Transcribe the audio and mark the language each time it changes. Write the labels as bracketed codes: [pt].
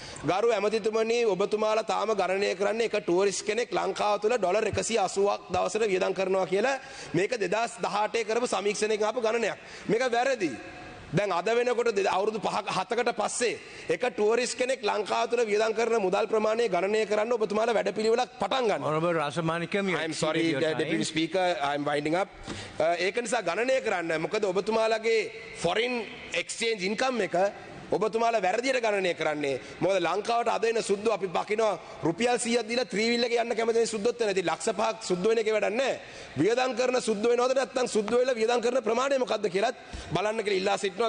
[si] ගරු ඇමතිතුමනි ඔබතුමාලා තාම ගණනය කරන්නේ එක ටුවරිස්ට් කෙනෙක් ලංකාව තුළ ඩොලර් 180ක් දවසට වියදම් කරනවා කියලා මේක 2018 කරපු සමීක්ෂණයකින් ආපු ගණනයක්. මේක වැරදි. දැන් අද වෙනකොට අවුරුදු 5-7කට පස්සේ එක ටුවරිස්ට් කෙනෙක් ලංකාව තුළ වියදම් කරන මුදල් ප්‍රමාණය ගණනය කරන්න ඔබතුමාලා වැඩපිළිවෙලක් පටන් ගන්න. [en] Honorable Rasamanikam, you I'm sorry, Deputy Speaker, I'm winding up. [si] ඒක නිසා ගණනය කරන්න. මොකද ඔබතුමාලගේ [en] foreign exchange income [si] එක ඔබතුමාලා වැරදියට ගණනය කරන්නේ. මොකද ලංකාවට අද එන සුද්දු අපි පකිනවා රුපියල් 100ක් දීලා ත්‍රිවිල් එකේ යන්න කැමති සුද්දොත් වෙන. ඉතින් ලක්ෂ 5ක් සුද්දු වෙන එකේ වැඩක් නැහැ. වියදම් කරන සුද්දු වෙනවද නැත්නම් සුද්දු වෙලා වියදම් කරන ප්‍රමාණය මොකක්ද කියලාත් බලන්න කියලා ඉල්ලා සිටිනවා.